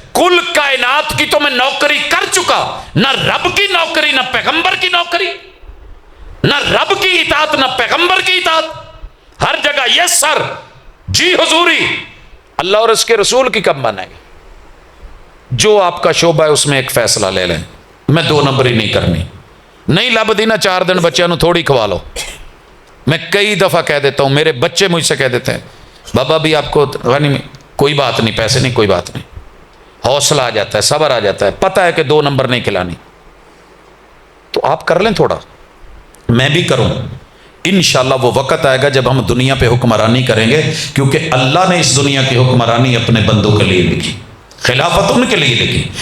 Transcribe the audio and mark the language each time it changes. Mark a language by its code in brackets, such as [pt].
[ur] کل کائنات کی تو میں نوکری کر چکا، نہ رب کی نوکری نہ پیغمبر کی نوکری، نہ رب کی اطاعت نہ پیغمبر کی اطاعت. ہر جگہ یس سر، جی حضوری. اللہ اور اس کے رسول کی کب مانیں گے؟ جو آپ کا شعبہ ہے اس میں ایک فیصلہ لے لیں. [pa] میں 2 نمبری نہیں کرنی. نہیں لب دی نا 4 دن بچوں نو تھوڑی کھوا لو. [ur] میں کئی دفعہ کہہ دیتا ہوں، میرے بچے مجھ سے کہہ دیتے ہیں بابا بھی آپ کو غنی کوئی بات نہیں، پیسے نہیں، کوئی بات نہیں. حوصلہ آ جاتا ہے، صبر آ جاتا ہے، پتہ ہے کہ 2 نمبر نہیں کھلانی. تو آپ کر لیں تھوڑا، میں بھی کروں. انشاءاللہ وہ وقت آئے گا جب ہم دنیا پہ حکمرانی کریں گے، کیونکہ اللہ نے اس دنیا کی حکمرانی اپنے بندوں کے لیے لکھی، خلافت ان کے لیے لکھی.